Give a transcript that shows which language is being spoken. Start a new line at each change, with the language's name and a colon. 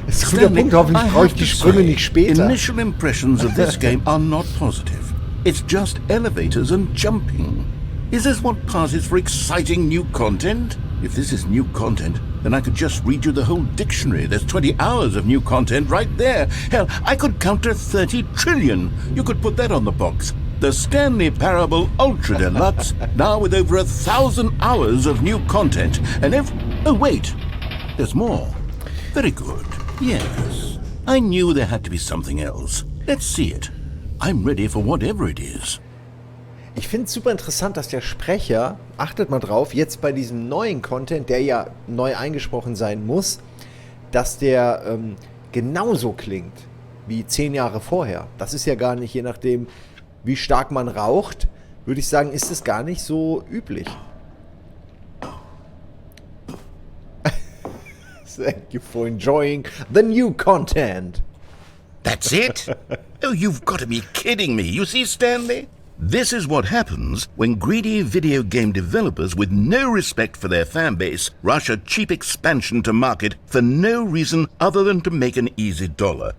German: Das ist ein guter Punkt, hoffentlich brauche ich die Sprünge nicht später.
English: Initial impressions of this game are not positive. It's just elevators and jumping. Is this what passes for exciting new content? If this is new content, then I could just read you the whole dictionary. There's 20 hours of new content right there. Hell, I could counter 30 trillion. You could put that on the box. The Stanley Parable Ultra Deluxe, now with over 1,000 hours of new content. And oh, wait. There's more. Very good. Yes. I knew there had to be something else. Let's see it. I'm ready for whatever it is.
German: Ich finde es super interessant, dass der Sprecher, achtet mal drauf, jetzt bei diesem neuen Content, der ja neu eingesprochen sein muss, dass der genauso klingt wie 10 Jahre vorher. Das ist ja gar nicht, je nachdem, wie stark man raucht, würde ich sagen, ist es gar nicht so üblich.
English: Thank you for enjoying the new content. That's it? Oh, you've got to be kidding me. You see, Stanley? This is what happens when greedy video game developers with no respect for their fan base rush a cheap expansion to market for no reason other than to make an easy dollar.